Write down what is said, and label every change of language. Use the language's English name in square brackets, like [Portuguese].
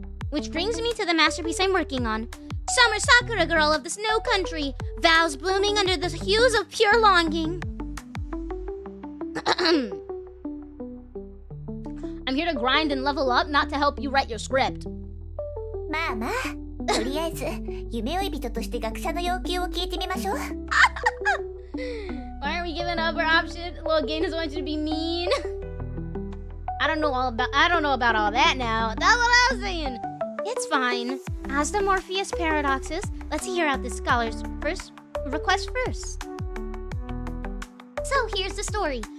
[English] Which brings me to the masterpiece I'm working on. Summer Sakura girl of the snow country, vows blooming under the hues of pure longing. I'm here to grind and level up, not to help you write your script. [Japanese] まあまあ、とりあえず夢追い人として学者の要求を聞いてみましょう。 [English] Why aren't we giving up our option? Little game doesn't want you to be mean. I don't know about all that now. That's what I was saying. It's fine. As the Morpheus paradoxes, let's hear out the scholar's request first. So here's the story.